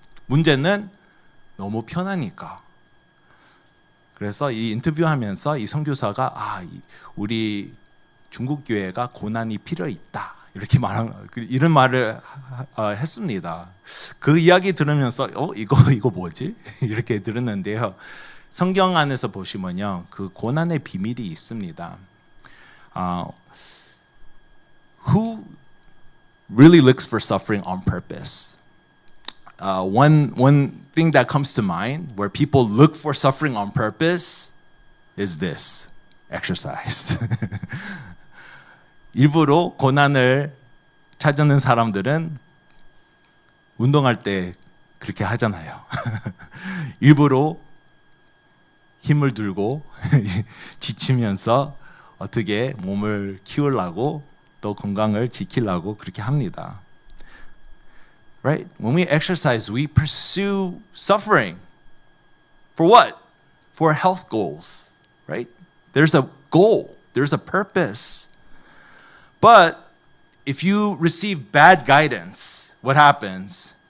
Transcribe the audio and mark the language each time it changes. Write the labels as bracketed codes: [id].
[ko] 문제는 너무 편하니까. 그래서 이 인터뷰하면서 이 선교사가 우리 중국 교회가 고난이 필요 있다 이렇게 이런 말을 했습니다. 그 이야기 들으면서 이거 뭐지? 이렇게 들었는데요. 성경 안에서 보시면요, 그 고난의 비밀이 있습니다. [en] Who really looks for suffering on purpose? One thing that comes to mind where people look for suffering on purpose is this: exercise. [ko] 일부러 고난을 찾는 사람들은 운동할 때 그렇게 하잖아요. 일부러 힘을 들고 지치면서 어떻게 몸을 키우려고 또 건강을 지키려고 그렇게 합니다. [en] Right? When we exercise, we pursue suffering. For what? For health goals, right? There's a goal. There's a purpose. But if you receive bad guidance, what happens?